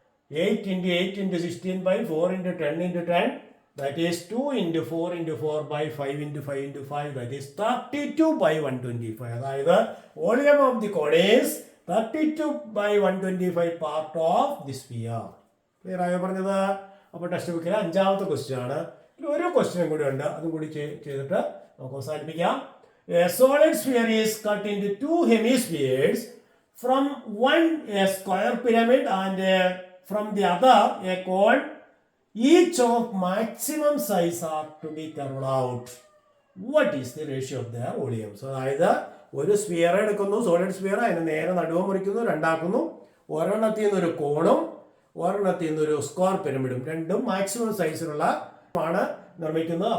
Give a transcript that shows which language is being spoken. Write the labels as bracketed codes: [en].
[en] 8 × 8 × 16 by 4 × 10 × 10, that is 2 × 4 × 4 by 5 × 5 × 5, that is 32/125. അതായത് volume of the cone is 32/125 part of the sphere. [ml] Clear ആയോ പറഞ്ഞത്? അപ്പോൾ text ബുക്കിലെ 5ാമത്തെ question ആണ്. ഒരു ക്വസ്റ്റ്യൻ കൂടി ഉണ്ട്, അതും കൂടി ചെയ്തിട്ട് നമുക്ക് അവസാനിപ്പിക്കാം. [en] A solid sphere is cut into 2 hemispheres. From one a square pyramid and from the other a cone. Each of maximum size are to be carved out. What is the ratio of their volumes? [ml] അതായത് ഒരു sphere എടുക്കുന്നു, solid sphere, അതിന് നേരെ നടുവ് മുറിക്കുന്നു, രണ്ടാക്കുന്നു. ഒരെണ്ണത്തിൽ നിന്നൊരു കോണും ഒരെണ്ണത്തിൽ നിന്നൊരു സ്ക്വയർ പിരമിഡും, രണ്ടും മാക്സിമം സൈസിലുള്ള ആണ് നിർമ്മിക്കുന്നത്.